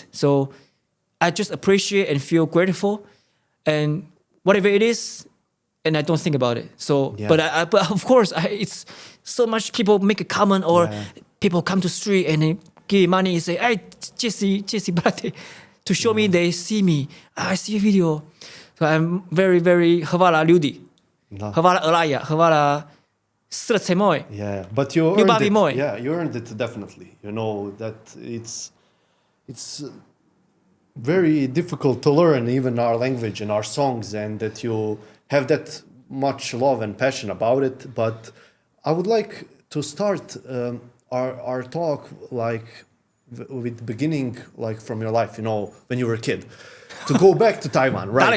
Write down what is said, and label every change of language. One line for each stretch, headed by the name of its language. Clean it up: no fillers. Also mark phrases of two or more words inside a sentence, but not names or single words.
English: So I just appreciate and feel grateful, and whatever it is, and I don't think about it. So, but of course, it's so much people make a comment, or people come to street and they give money and say, "Hey, Jesse, brate," to show me they see me. I see a video. So I'm very, very
Croatian: hvala ljudi, hvala Elaya, hvala srce moje.
English: Yeah, but you earned it. Moje. Yeah, you earned it definitely. You know that it's very difficult to learn even our language and our songs, and that you have that much love and passion about it. But I would like to start our talk with the beginning, from your life, when you were a kid, to go back to Taiwan, right?